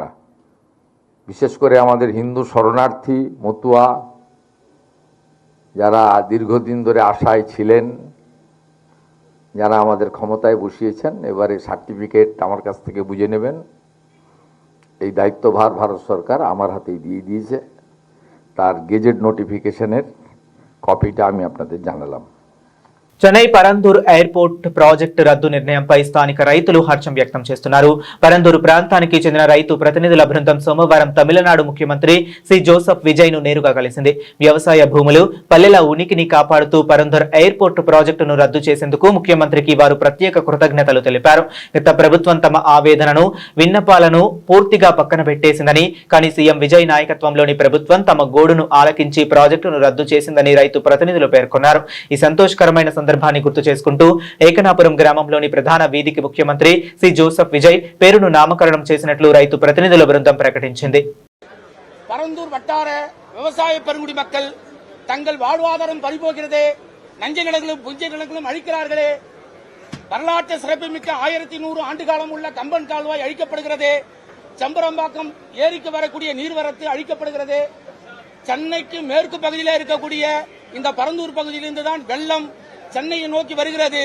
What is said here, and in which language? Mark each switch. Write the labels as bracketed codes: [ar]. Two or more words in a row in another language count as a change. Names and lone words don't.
[bn] বিশেষ করে আমাদের হিন্দু শরণার্থী মতুয়া যারা দীর্ঘদিন ধরে আশায় ছিলেন, যারা আমাদের ক্ষমতায় বসিয়েছেন, এবারে সার্টিফিকেট আমার কাছ থেকে বুঝে নেবেন। এই দায়িত্বভার ভারত সরকার আমার হাতেই দিয়ে দিয়েছে। তার [en] gazette notificationের [bn] কপিটা আমি আপনাদের জানালাম। [te] చెన్నై పరందూర్ [en] airport project [te] రద్దు నిర్ణయంపై స్థానిక రైతులు హర్షం వ్యక్తం చేస్తున్నారు. పరందూరు ప్రాంతానికి చెందిన రైతు ప్రతినిధుల బృందం సోమవారం తమిళనాడు ముఖ్యమంత్రి సి జోసెఫ్ విజయ్ ను నేరుగా కలిసింది. వ్యవసాయ భూములు, పల్లెల ఉనికిని కాపాడుతూ పరందూర్ [en] airport projectను [te] రద్దు చేసేందుకు ముఖ్యమంత్రికి వారు ప్రత్యేక కృతజ్ఞతలు తెలిపారు. గత ప్రభుత్వం తమ ఆవేదనను, విన్నపాలను పూర్తిగా పక్కన పెట్టేసిందని, కానీ సీఎం విజయ్ నాయకత్వంలోని ప్రభుత్వం తమ గోడును ఆలకించి ప్రాజెక్టును రద్దు చేసిందని రైతు ప్రతినిధులు పేర్కొన్నారు. ఈ సంతోషకరమైన సందర్భాన్ని గుర్తు చేసుకుంటూ ఏకనాపురం గ్రామంలోని ప్రధాన వీధికి ముఖ్యమంత్రి సి జోసెఫ్ విజయ్ పేరును నామకరణం చేసినట్లు రైతు ప్రతినిధుల బృందం ప్రకటించింది. [ta] பரந்தூர் வட்டார விவசாய பெருங்குடி மக்கள் தங்கள் வாழ்வாதாரம் பறிபோகிறதே, நஞ்சை நிலங்களும் புஞ்சை நிலங்களும் அழிக்கிறார்களே, வரலாற்று சிறப்புமிக்க 1100 ஆண்டு காலம் உள்ள கம்பன் கால்வாய் அழிக்கப்படுகிறது, செம்பரம்பாக்கம் ஏரிக்கு வரக்கூடிய நீர்வரத்து அழிக்கப்படுகிறது, சென்னைக்கு மேற்கு பகுதியில் இருக்கக்கூடிய இந்த பரந்தூர் பகுதியிலிருந்து தான் வெள்ளம் சென்னையை நோக்கி வருகிறது.